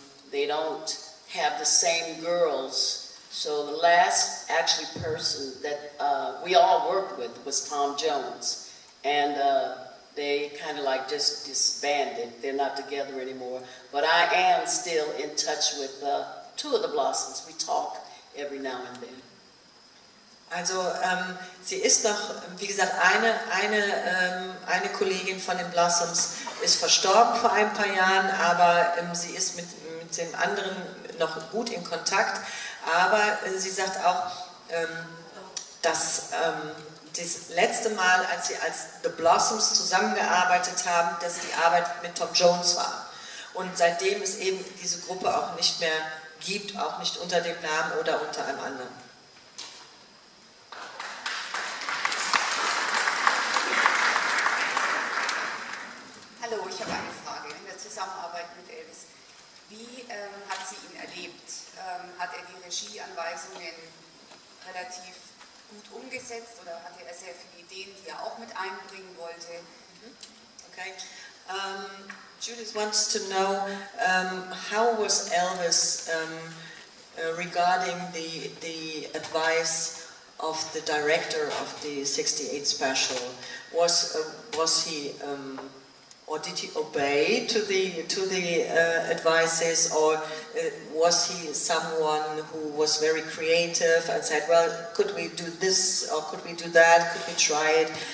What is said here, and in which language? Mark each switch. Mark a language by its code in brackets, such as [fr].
[en] They don't have the same girls. So the last actually person that we all worked with was Tom Jones, and they kind of like just disbanded. They're not together anymore. But I am still in touch with two of the Blossoms. We talk every now and then. [de] Also sie ist noch, wie gesagt, eine Kollegin von den Blossoms ist verstorben vor ein paar Jahren, aber sie ist mit dem anderen noch gut in Kontakt. Aber sie sagt auch, dass das letzte Mal, als sie als The Blossoms zusammengearbeitet haben, dass die Arbeit mit Tom Jones war. Und seitdem es eben diese Gruppe auch nicht mehr gibt, auch nicht unter dem Namen oder unter einem anderen. Hallo, ich habe eine Frage in der Zusammenarbeit mit Elvis. Wie hat sie ihn erlebt? Hat er die Regieanweisungen relativ gut umgesetzt oder hatte er sehr viele Ideen, die er auch mit einbringen wollte? Okay. [en] Judith wants to know how was Elvis regarding the advice of the director of the '68 special. Was he or did he obey to the advices, or was he someone who was very creative and said, well, could we do this or could we do that? Could we try it?